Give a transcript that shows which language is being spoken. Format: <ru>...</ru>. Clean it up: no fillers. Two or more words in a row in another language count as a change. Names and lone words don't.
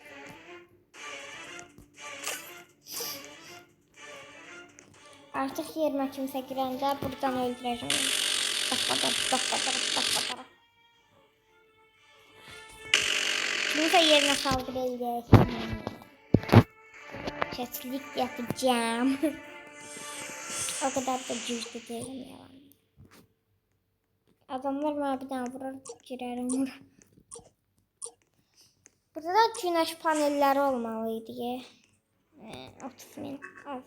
<az>Artıq yerimə kimsə girəndə buradan öldürəcəm. Bax. Kimsə yerinə saldır eləyək.</az> <tr>Keçlik yapacağım. O kadar da cüzdü değilim yalan. Adamlar bana bir tane vurur, girerim vurur. Burada da güneş panelleri olmalıydı ya. 30.000 az.</tr>